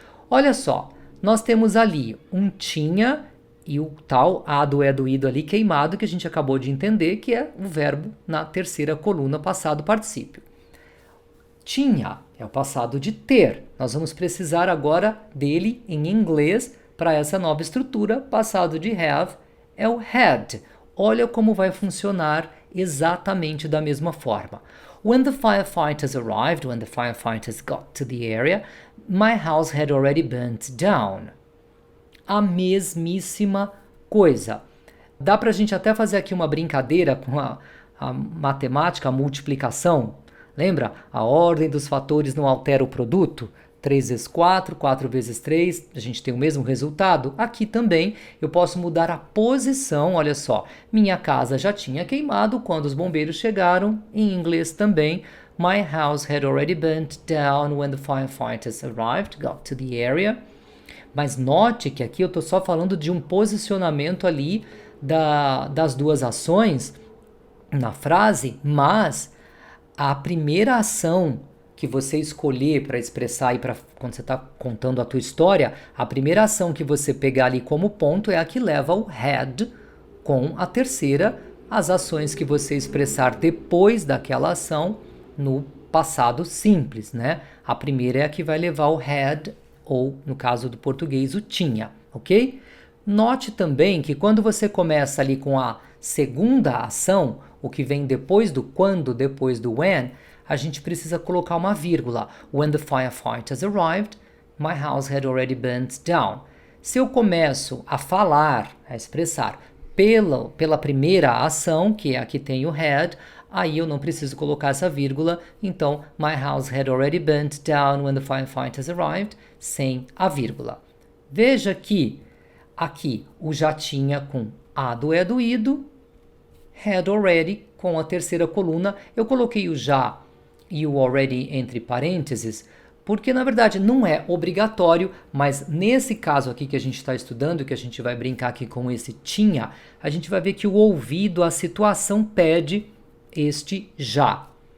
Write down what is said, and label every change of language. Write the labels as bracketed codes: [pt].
[pt] Olha só, nós temos ali um tinha e o tal a do é do ido ali queimado, que a gente acabou de entender, que é o verbo na terceira coluna passado particípio. Tinha é o passado de ter. Nós vamos precisar agora dele em inglês para essa nova estrutura. Passado de have é o had. Olha como vai funcionar exatamente da mesma forma. [en] When the firefighters arrived, when the firefighters got to the area, my house had already burnt down. [pt] A mesmíssima coisa. Dá pra gente até fazer aqui uma brincadeira com a matemática, a multiplicação. Lembra? A ordem dos fatores não altera o produto. 3 vezes 4, 4 vezes 3, a gente tem o mesmo resultado. Aqui também eu posso mudar a posição, olha só. Minha casa já tinha queimado quando os bombeiros chegaram. Em inglês também. [en] My house had already burnt down when the firefighters arrived, got to the area. [pt] Mas note que aqui eu estou só falando de um posicionamento ali das duas ações na frase, mas a primeira ação que você escolher para expressar aí quando você está contando a tua história, a primeira ação que você pegar ali como ponto é a que leva o had, com a terceira, as ações que você expressar depois daquela ação no passado simples, né? A primeira é a que vai levar o had, ou no caso do português, o tinha, ok? Note também que quando você começa ali com a segunda ação, o que vem depois do quando, depois do when, a gente precisa colocar uma vírgula. [en] When the firefighters arrived, my house had already burnt down. [pt] Se eu começo a falar, a expressar pela primeira ação, que é a que tem o had, aí eu não preciso colocar essa vírgula. [en] Então, my house had already burnt down when the firefighters arrived, [pt] sem a vírgula. Veja que aqui o já tinha com a do é do ido, [en] had already [pt] com a terceira coluna. Eu coloquei o já e o already entre parênteses, porque na verdade não é obrigatório, mas nesse caso aqui que a gente está estudando, que a gente vai brincar aqui com esse tinha, a gente vai ver que o ouvido, a situação pede este já.